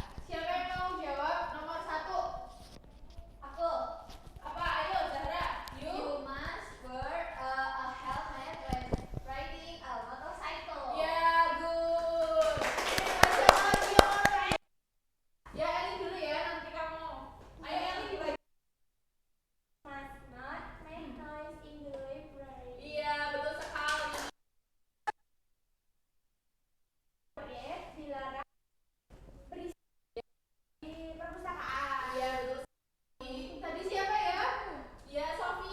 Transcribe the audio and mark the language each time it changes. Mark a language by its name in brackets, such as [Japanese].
[Indonesian] Siapa yang mau jawab nomor 1? Aku. Apa? Ayo, Zahra. [English] You must wear a helmet when riding a motorcycle. [Indonesian] Ya, [English] good. [Indonesian] Masih ada lagi yang mau tanya? Ya, Eli dulu ya, nanti kamu. Ayo, Eli dibagi. [English] Must not make noise in the library. [Indonesian] Iya, betul sekali. Dilarang berisik di perpustakaan. Iya, betul sekali. Tadi siapa ya? Ya, Sofi.